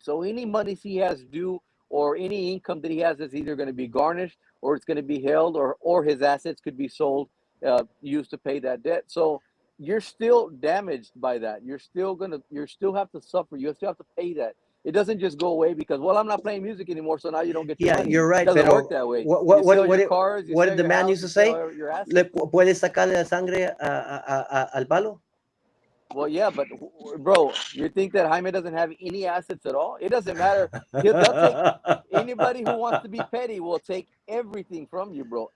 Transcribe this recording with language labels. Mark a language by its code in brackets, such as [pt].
[en] So any money he has due or any income that he has is either going to be garnished or it's going to be held or his assets could be sold, used to pay that debt. So you're still damaged by that. You still have to suffer. You still have to pay that. It doesn't just go away because, well, I'm not playing music anymore, so now you don't get your money. You're right. It doesn't work that way. What did the man used to say? Your assets. [es] ¿Le puedes sacarle la sangre al palo? [en] Well, yeah, but bro, you think that Jaime doesn't have any assets at all? It doesn't matter. They'll take anybody who wants to be petty will take everything from you, bro.